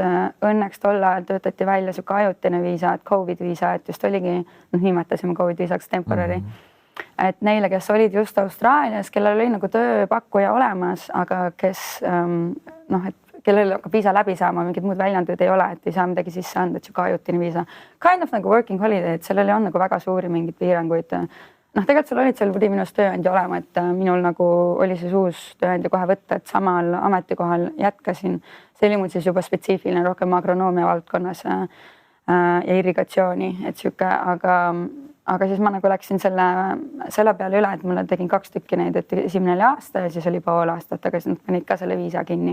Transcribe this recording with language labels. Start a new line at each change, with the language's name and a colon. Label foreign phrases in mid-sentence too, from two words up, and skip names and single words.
Estonian: Õnneks tol ajal töötati välja siuke ajutine viisa, et COVID viisa, et just oligi, nimetasime COVID viisaks temporary. Et neile, kes olid just Austraalias, kellel oli nagu tööpakkuja olemas, aga kes, et kellel hakkab viisa läbi saama, mingid muud väljundid ei ole, et ei saa midagi sisse anda, et siuke ajutine viisa.
English: Kind of nagu working holiday,
Estonian: et sellel on nagu väga suuri mingid piiranguid. Tegelikult sul olid minust tööandja olema, et minul nagu oli siis uus tööandja kohe võtta, et samal ametikohal jätkasin. See oli mul siis juba spetsiifiline rohkem agronoomia valdkonnas ja irrigatsiooni, et siuke, aga siis ma nagu läksin selle peale üle, et mulle tegin 2 tükki neid, et esimene oli aasta ja siis oli pool aastat, aga siis nad panid ka selle viisa kinni.